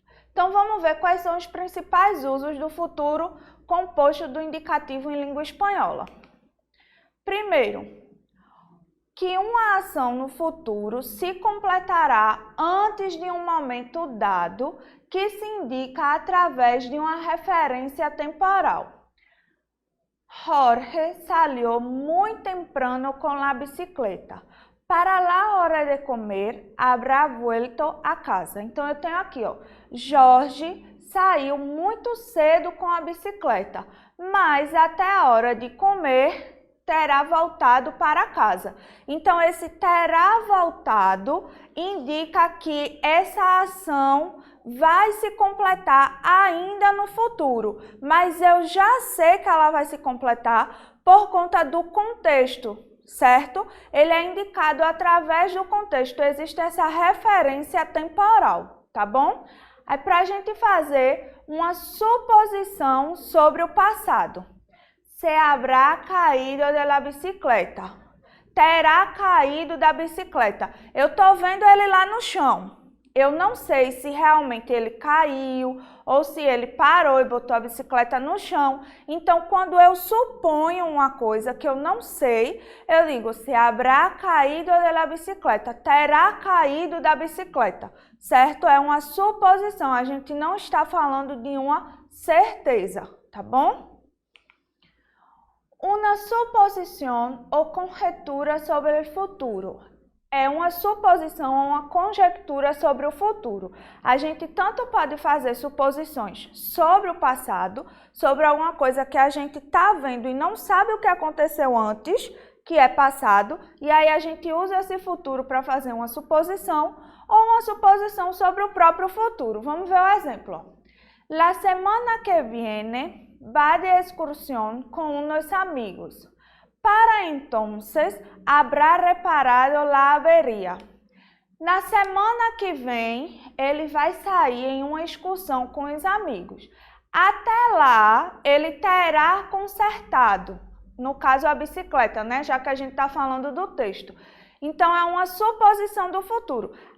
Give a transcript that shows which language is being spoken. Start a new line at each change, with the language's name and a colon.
Portuguese: Então vamos ver quais são os principais usos do futuro composto do indicativo em língua espanhola. Primeiro, que uma ação no futuro se completará antes de um momento dado que se indica através de uma referência temporal.
Spanish: Jorge salió muy temprano con la bicicleta. Para la hora de comer, habrá vuelto a casa.
Portuguese: Então, eu tenho aqui, Jorge saiu muito cedo com a bicicleta, mas até a hora de comer, terá voltado para casa. Então, esse terá voltado indica que essa ação vai se completar ainda no futuro, mas eu já sei que ela vai se completar por conta do contexto, certo? Ele é indicado através do contexto, existe essa referência temporal, tá bom? É para a gente fazer uma suposição sobre o passado.
Spanish: Se habrá caído de la bicicleta.
Portuguese: Terá caído da bicicleta. Eu estou vendo ele lá no chão. Eu não sei se realmente ele caiu ou se ele parou e botou a bicicleta no chão. Então, quando eu suponho uma coisa que eu não sei, eu digo,
Spanish: se habrá caído de la bicicleta,
Portuguese: terá caído da bicicleta, certo? É uma suposição, a gente não está falando de uma certeza, tá bom? Uma suposição ou conjetura sobre o futuro. É uma suposição ou uma conjectura sobre o futuro. A gente tanto pode fazer suposições sobre o passado, sobre alguma coisa que a gente está vendo e não sabe o que aconteceu antes, que é passado, e aí a gente usa esse futuro para fazer uma suposição ou uma suposição sobre o próprio futuro. Vamos ver o exemplo.
Spanish: La semana que viene va de excursión con unos amigos. Para entonces habrá reparado la avería.
Portuguese: Na semana que vem, ele vai sair em uma excursão com os amigos. Até lá, ele terá consertado, no caso a bicicleta, né? Já que a gente está falando do texto. Então, é uma suposição do futuro.